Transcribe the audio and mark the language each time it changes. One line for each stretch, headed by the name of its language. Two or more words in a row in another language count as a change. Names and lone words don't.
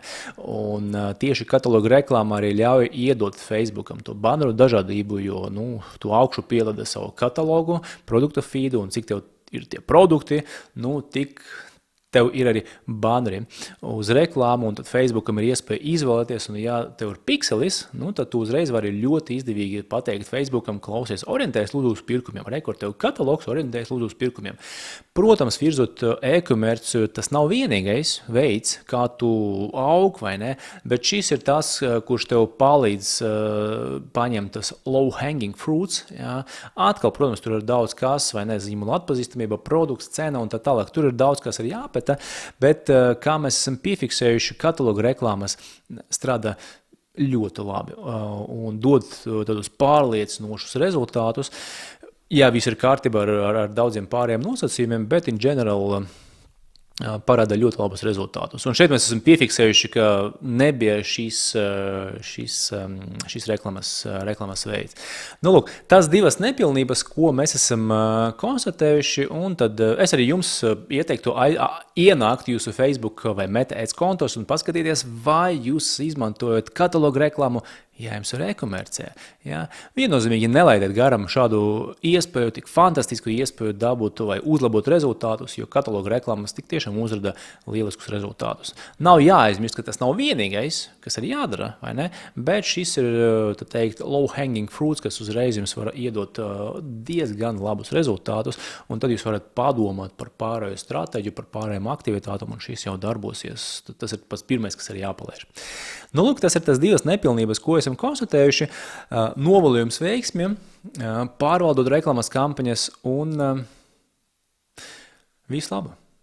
Latvian: Un tieši kataloga reklāmā arī ļauj iedot Facebookam to banneru dažādību, jo, tu augšu pielada savu katalogu, produktu feedu, un cik tev ir tie produkti, tik tev ir arī banneri uz reklāmu, un tad Facebookam ir iespēja izvēlēties, un ja tev ir pikselis, tad tu uzreiz vari ļoti izdevīgi pateikt Facebookam, klausies, orientēs lūdzu uz pirkumiem, rekord tev katalogs, orientēs lūdzu uz pirkumiem. Protams, virzot e-komerciju, tas nav vienīgais veids, kā tu aug, vai ne, bet šis ir tas, kurš tev palīdz paņemt tas
English: low hanging fruits,
Latvian: ja. Atkal, protams, tur ir daudz kas, vai ne, zīmola atpazīstamība, produkts, cena un tā tālāk, tur ir daudz kas ir jāpēta, bet kā mēs esam piefiksējuši, kataloga reklāmas strādā ļoti labi un dod tādus pārliecinošus rezultātus. Jā, viss ir kārtībā ar daudziem pārējiem nosacījumiem, bet
English: in general
Latvian: parāda ļoti labus rezultātus. Un šeit mēs esam piefiksējuši, ka nebija šis reklamas veids. Nu, lūk, tās divas nepilnības, ko mēs esam konstatējuši, un tad es arī jums ieteiktu ienākt jūsu Facebook vai Meta Ads kontos un paskatīties, vai jūs izmantojat katalogu reklāmu, ja jums ir e-komercijā. Ja? Viennozīmīgi nelaidiet garam šādu iespēju, tik fantastisku iespēju dabūt vai uzlabot rezultātus, jo katalogu reklāmas tik tiešām uzrada lieliskus rezultātus. Nav jāaizmirst, ka tas nav vienīgais, kas ir jādara, vai ne? Bet šis ir, tā teikt,
English: low-hanging fruits,
Latvian: kas uzreiz jums var iedot diezgan labus rezultātus, un tad jūs varat padomāt par pārējo stratēģiju, par pārējām aktivitātām, un šis jau darbosies. Tas ir pats pirmais, kas ir jāpalēš. Nu, lūk, tas ir tas divas nepilnības, ko esam konstatējuši. Novēlējums veiksmiem, pārvaldot reklāmas kampaņas un visu labu!